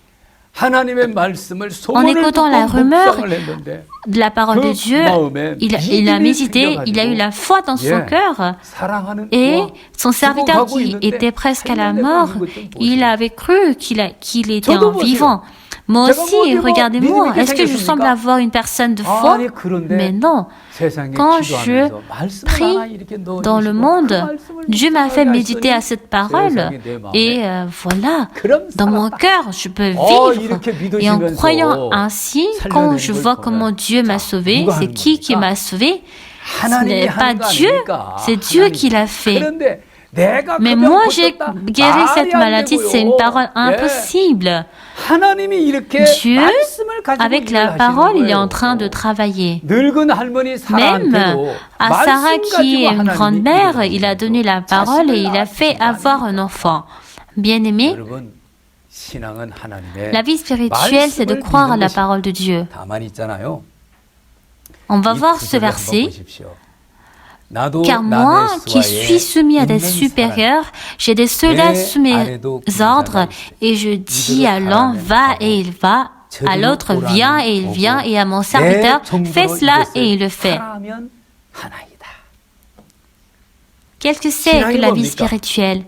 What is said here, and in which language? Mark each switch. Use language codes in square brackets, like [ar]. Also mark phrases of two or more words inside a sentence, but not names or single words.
[fr] En écoutant la rumeur de la parole de Dieu, il a médité, il a eu la foi dans son cœur et son serviteur qui était presque à la mort, il avait cru qu'il était en vivant. Moi [ko] 제가 [fr] aussi, [ko] 뭐 어디 뭐 [fr] regardez-moi, [ko] 믿음 있게 [fr] est-ce que je semble [ko] 생겼습니까? [fr] avoir une personne de foi? [ko] 아니 그런데 [fr] Mais non. [ko] 세상에 [fr] Quand je [ko] 기도하면서 말씀을 [fr] prie [ko] 하나 이렇게 [fr] dans le [ko] 넣어주시고 [fr] monde, [ko] 그 말씀을 [fr] Dieu m'a fait [ko] 묵상하게 [fr] méditer à [ko] 하시더니 [fr] cette parole [ko] 세상에 내 마음에 [fr] et voilà, [ko] 그럼 [fr] dans mon [ko] 살았다. [fr] cœur, je peux vivre. [ko] 이렇게 [fr] Et en [ko] 믿으시면서 [fr] croyant ainsi, quand je [ko] 살려내는 [fr] vois [ko] 걸 [fr] comment [ko] 보면 [fr] Dieu m'a [ko] 자, [fr] sauvé, [ko] 누가 [fr] c'est [ko] 하는 [fr] qui [ko] 겁니까? [fr] m'a sauvé? Ce [ko] 하나님이 [fr] n'est pas [ko] 하는 거 [fr] Dieu, [ko] 아닙니까? [fr] c'est Dieu [ko] 하나님. [fr] qui l'a fait. [ko] 그런데 내가 [fr] Mais [ko] 그 병 [fr] moi, j'ai [ko] 고쳤다. [fr] guéri cette [ko] 말이 안 [fr] maladie, c'est une [ko] 되고요. [fr] parole [ko] 예. [fr] impossible. [ko] 하나님이 이렇게 [fr] Dieu, [ko] 말씀을 가지고 [fr] avec [ko] 일을 [fr] la [ko] 하시는 [fr] parole, il est [ko] 거예요. [fr] en train de travailler. [ko] 늙은 할머니 [fr] Même [ko] 사라한테도 [fr] à Sarah, [ko] 말씀 [fr] qui est [ko] 가지고 [fr] une [ko] 하나님이 [fr] grand-mère, [ko] 일을 [fr] il a [ko] 하시는 [fr] donné la [ko] 거예요. [fr] parole et il a [ko] 자식을 [fr] fait [ko] 낳으신 거 [fr] avoir un [ko] 아닙니까? [fr] enfant. Bien-aimé, [ko] 여러분, 신앙은 하나님의 [fr] la vie spirituelle, c'est de [ko] 말씀을 [fr] croire à [ko] 믿는 [fr] la [ko] 것이 [fr] parole de Dieu. [ko] 다만 있잖아요. [fr] On va [ko] 이 [fr] voir ce [ko] 구절을 한번 [fr] verset. [ko] 보십시오. 나도 [fr] Car moi, qui suis soumis à des supérieurs, j'ai des soldats sous mes ordres, et je dis à l'un, va et il va, à l'autre, viens et il vient, et à mon serviteur, fais cela et il le fait. Qu'est-ce que c'est que la vie spirituelle?